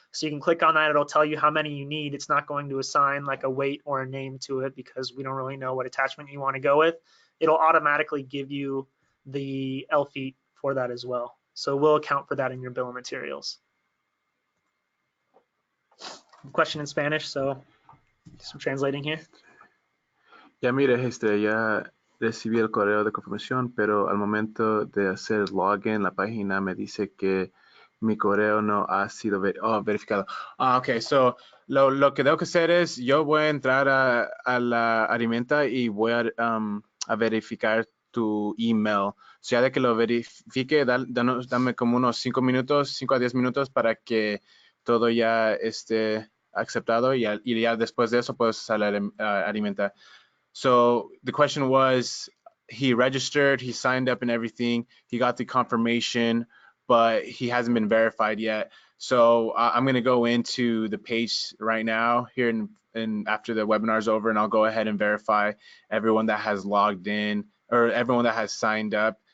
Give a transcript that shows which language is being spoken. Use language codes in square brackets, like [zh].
[en] So you can click on that, it'll tell you how many you need. It's not going to assign like a weight or a name to it because we don't really know what attachment you want to go with. It'll automatically give you the L feet for that as well. So we'll account for that in your bill of materials. Question in Spanish, so some translating here. [es] Ya mire, ya recibí el correo de confirmación, pero al momento de hacer login, la página me dice que mi correo no ha sido verificado. Ok, so lo que tengo que hacer es, yo voy a entrar a la Alimenta y voy a verificar tu email. So ya de que lo verifique, dame como unos 5 minutos, 5 a 10 minutos para que todo ya esté aceptado y ya después de eso puedes usar la Alimenta. [en] So the question was, he registered, he signed up and everything, he got the confirmation, but he hasn't been verified yet. So I'm going to go into the page right now here and after the webinar is over, and I'll go ahead and verify everyone that has logged in or everyone that has signed up.